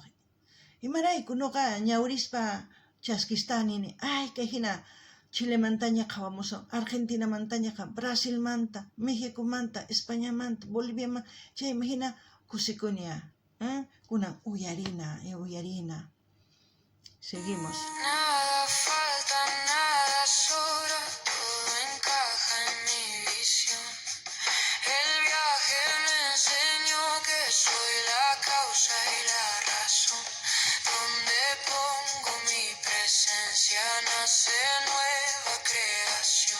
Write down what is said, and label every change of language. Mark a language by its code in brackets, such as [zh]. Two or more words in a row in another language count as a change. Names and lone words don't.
[qu] Imarayku noqa ñawirispa chaskistani, kay hina Chilemantaña qhawamusan, Argentinamantaña, Brasilmanta, Méxicomanta, Españamanta, Boliviamanta, chaymahina kusikunia. Kunan uyarina. [es] Seguimos. Nada falta, nada sobra, todo encaja en mi visión. El viaje me enseñó que soy la causa y la razón. Donde pongo mi presencia nace nueva creación.